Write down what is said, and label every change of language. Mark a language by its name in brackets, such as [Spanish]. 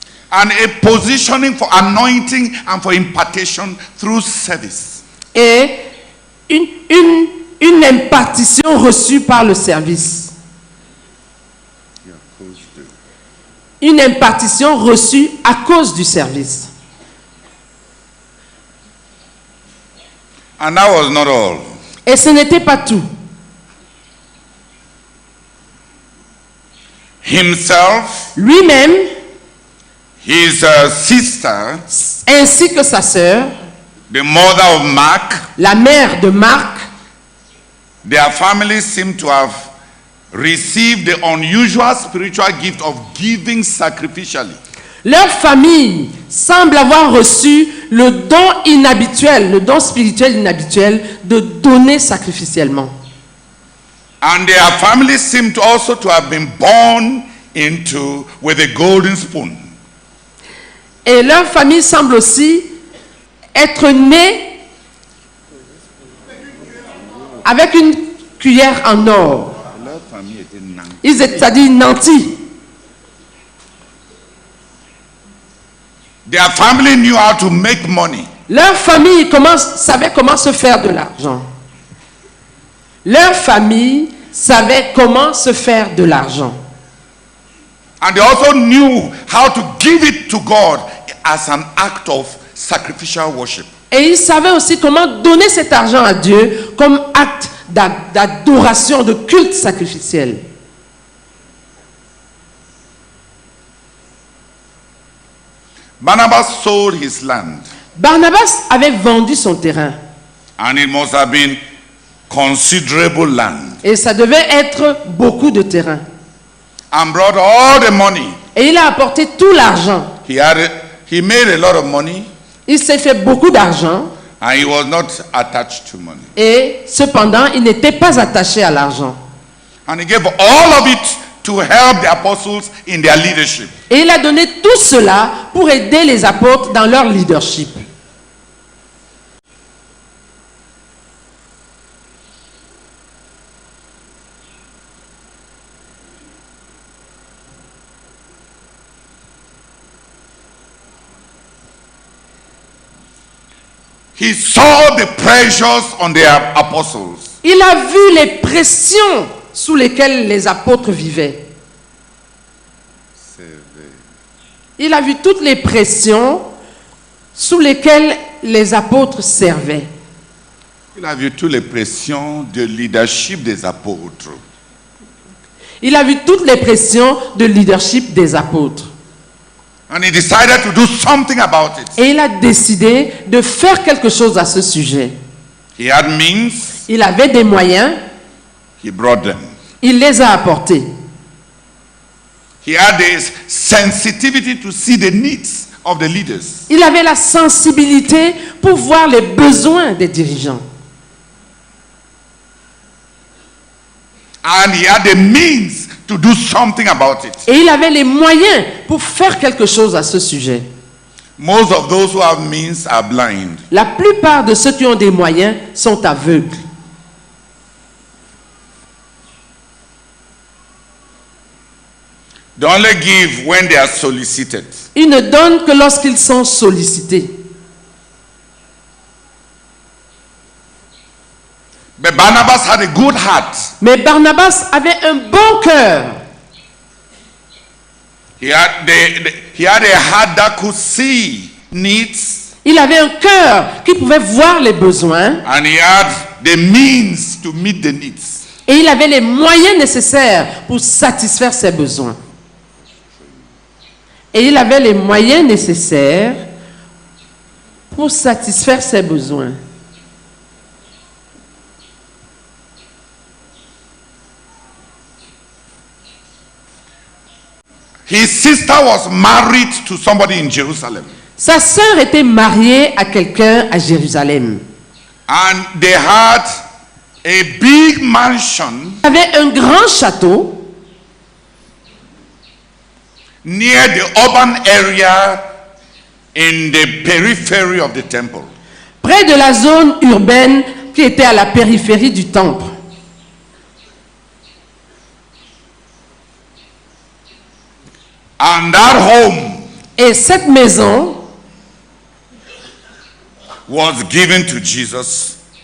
[English] and a positioning for anointing and for impartation through service. [French] et une impartition reçue par le service. Une impartition reçue à cause du service. [English] And that was not all. [French] Et ce n'était pas tout. [English] Himself, [French] Lui-même, [English] his sister, [French] ainsi que sa sœur, [English] the mother of Mark, [French] la mère de Marc, [English] their families seem to have received the unusual spiritual gift of giving sacrificially. [French] leur famille semble avoir reçu le don inhabituel, le don spirituel inhabituel de donner sacrificiellement. [English] And their families seem to also to have been born into with a golden spoon. [French] Et leur famille semble aussi être née avec une cuillère en or. Leur famille était nantie. C'est-à-dire nantis. [English] Their family knew how to make money. [French] Leur famille savait comment se faire de l'argent. Leur famille savait comment se faire de l'argent. [English] And they also knew how to give it to God as an act of sacrificial worship. [French] Et ils savaient aussi comment donner cet argent à Dieu comme acte d'adoration, de culte sacrificiel. [English] Barnabas sold his land, [French] Barnabas avait vendu son terrain. [English] and it must have been considerable land, [French] Et ça devait être beaucoup de terrain. [English] and brought all the money. [French] Et il a apporté tout l'argent. [English] He made a lot of money, [French] Il s'est fait beaucoup d'argent. [English] and he was not attached to money. [French] Et cependant, il n'était pas attaché à l'argent. [English] And he gave all of it to help the apostles in their leadership. [French] Et il a donné tout cela pour aider les apôtres dans leur leadership. [English] He saw the pressures on the apostles. [French] Il a vu les pressions sous lesquelles les apôtres vivaient. Il a vu toutes les pressions sous lesquelles les apôtres servaient. Il a vu toutes les pressions de leadership des apôtres. Il a vu toutes les pressions de leadership des apôtres. [English] And he decided to do something about it. [French] Et il a décidé de faire quelque chose à ce sujet. [English] He had means, [French] Il avait des moyens, [English] he brought them. [French] il les a apportés. [English] He had this sensitivity to see the needs of the leaders. [French] Il avait la sensibilité pour voir les besoins des dirigeants. [English] And he had the means to do something about it. [French] Et il avait les moyens pour faire quelque chose à ce sujet. [English] Most of those who have means are blind. [French] La plupart de ceux qui ont des moyens sont aveugles. [English] They only give when they are solicited. [French] Ils ne donnent que lorsqu'ils sont sollicités. [English] But Barnabas had a good heart. [French] Mais Barnabas avait un bon cœur. [English] He had a heart that could see needs, [French] Il avait un cœur qui pouvait voir les besoins [English] and he had the means to meet the needs. [French] et il avait les moyens nécessaires pour satisfaire ses besoins. Et il avait les moyens nécessaires pour satisfaire ses besoins. [English] His sister was married to somebody in Jerusalem. [French] Sa sœur était mariée à quelqu'un à Jérusalem. [English] And they had a big mansion [French] Il avait un grand château [English] near the urban area in the periphery of the temple. [French] près de la zone urbaine qui était à la périphérie du temple. [English] And that home [French] Et cette maison [English] was given to Jesus.